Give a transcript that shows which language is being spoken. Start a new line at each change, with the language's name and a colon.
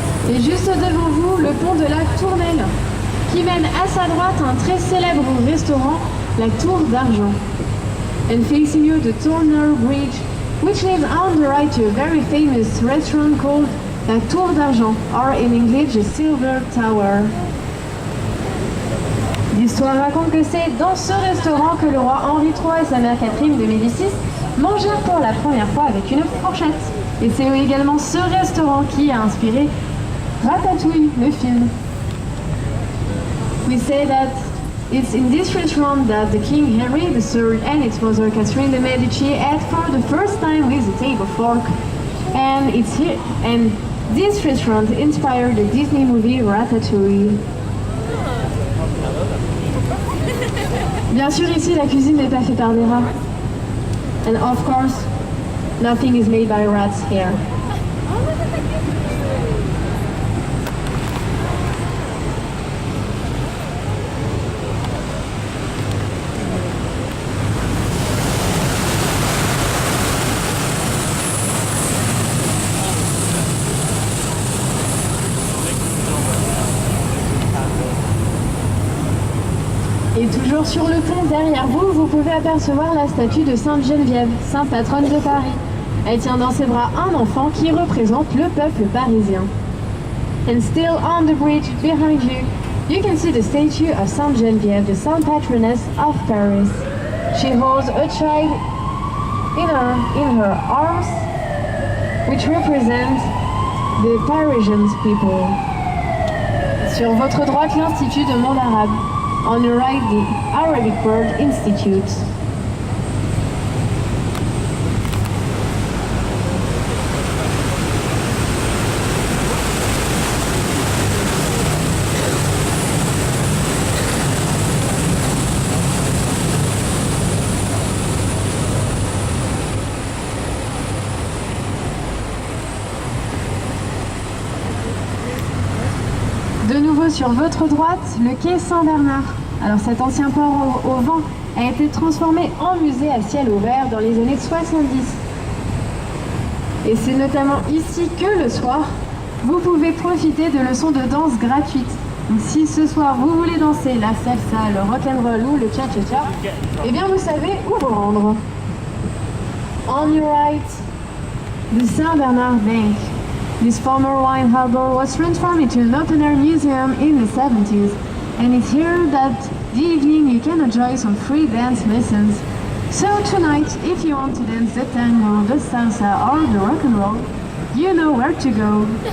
French: Et juste devant vous, le pont de la Tournelle, qui mène à sa droite un très célèbre restaurant, la Tour d'Argent.
English: And facing you, the Tourneur Bridge, which leads on the right to a very famous restaurant called la Tour d'Argent, or in English, the Silver Tower.
French: L'histoire raconte que c'est dans ce restaurant que le roi Henri III et sa mère Catherine de Médicis mangèrent pour la première fois avec une fourchette. Et c'est également ce restaurant qui a inspiré Ratatouille, le film.
English: We say that it's in this restaurant that the King Henry III and its mother Catherine de Medici ate for the first time with a table fork. And it's here, and this restaurant inspired the Disney movie Ratatouille.
French: Bien sûr, ici, la cuisine n'est pas faite par des rats.
English: And of course, nothing is made by rats here.
French: Et toujours sur le pont derrière vous, vous pouvez apercevoir la statue de Sainte Geneviève, sainte patronne de Paris. Elle tient dans ses bras un enfant qui représente le peuple parisien.
English: And still on the bridge behind you, you can see the statue of Sainte Geneviève, the saint patroness of Paris. She holds a child in her arms, which represent the Parisian people.
French: Sur votre droite, l'Institut de monde arabe.
English: On your right, the Arabic World Institute.
French: De nouveau sur votre droite, le quai Saint-Bernard. Alors cet ancien port au vent a été transformé en musée à ciel ouvert dans les années 70. Et c'est notamment ici que le soir, vous pouvez profiter de leçons de danse gratuites. Donc si ce soir vous voulez danser la salsa, le rock'n'roll ou le cha-cha-cha, eh bien vous savez où vous rendre.
English: On your right, the Saint-Bernard Bank. This former wine harbor was transformed into an open-air museum in the 70s, and it's here that the evening you can enjoy some free dance lessons. So tonight, if you want to dance the tango, the salsa or the rock and roll, you know where to go.